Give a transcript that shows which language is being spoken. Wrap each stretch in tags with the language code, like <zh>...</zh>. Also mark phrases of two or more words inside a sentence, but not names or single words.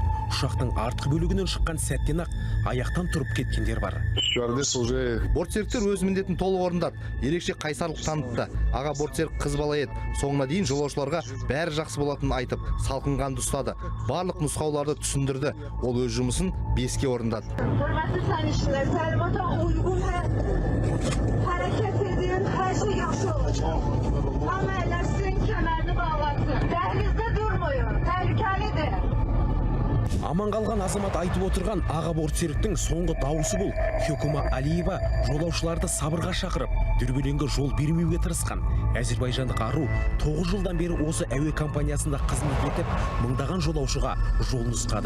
<kk>Ұшақтың артқы бөлігінен шыққан сәттен ақ аяқтан тұрып кеткендер бар. Бортсеріктер өз міндетін толық орындады. Ерекше қайсарлық танытты. Аға бортсерік қыз бала еді. Соңына дейін жолаушыларға бәрі жақсы болатынын айтып, салқынғанды ұстады. Барлық нұсқауларды түсіндірді. Ол өз жұмысын 5-ке орындады.</kk> <az>Hareket edin, her şey yaxşı olacaq. Amma eləsin, kəmərini</az> <kk>Аман қалған азамат айтып отырған аға бортсеріктің соңғы дауысы бұл. Хюкума Алиева жолаушыларды сабырға шақырып, дүрбелеңге жол бермеуге тырысқан. Әзербайжандық ару 9 жылдан бері осы әуе компаниясында қызмет етіп, мыңдаған жолаушыға жол нұсқады.</kk>